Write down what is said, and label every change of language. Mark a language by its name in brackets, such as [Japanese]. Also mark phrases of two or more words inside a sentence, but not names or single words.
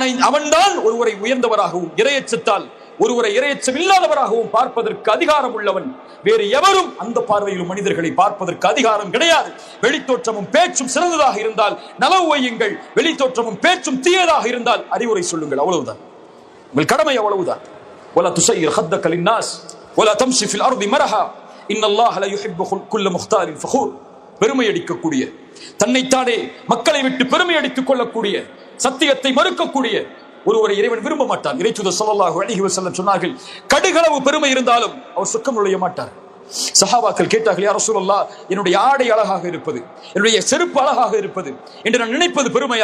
[Tamil] அவன்தான் ஒருவரை உயர்ந்தவராகவும் இறையச்சத்தால் ஒருவரை இரையச்சம் இல்லாதவராகவும் பார்ப்பதற்கு அதிகாரம் உள்ளவன் வேறு எவரும் அந்த பார்வையிலும் மனிதர்களை பார்ப்பதற்கு அதிகாரம் கிடையாது. வெளித்தோற்றமும் பேச்சும் சிறந்ததாக இருந்தால் நலவு வையுங்கள், வெளித்தோற்றமும் பேச்சும் தீயதாக இருந்தால் அறிவுரை சொல்லுங்கள், அவ்வளவுதான். உங்கள் கடமை அவ்வளவுதான். [Arabic] ولا تسير خدك للناس ولا تمشي في الارض مرحا ان الله لا يحب كل مختال فخور. [Tamil] பெருமை அடிக்கக்கூடிய, தன்னைத்தானே மக்களை விட்டு பெருமை அடித்துக் கொள்ளக்கூடிய, சத்தியத்தை மறுக்கக்கூடிய ஒருவரை இறைவன் விரும்ப மாட்டான். இறைத்தூதர் [Arabic] صلى الله عليه وسلم [Tamil] சொன்னார்கள், கடுகளவு பெருமை இருந்தாலும் அவர் சொர்க்கம் நுழைய மாட்டார். சஹாபாக்கள் கேட்டார்கள், [Arabic] يا رسول الله, [Tamil] என்னுடைய ஆடை அழகாக இருப்பது, என்னுடைய செருப்பு அழகாக இருப்பது என்று நான் நினைப்பது பெருமையா?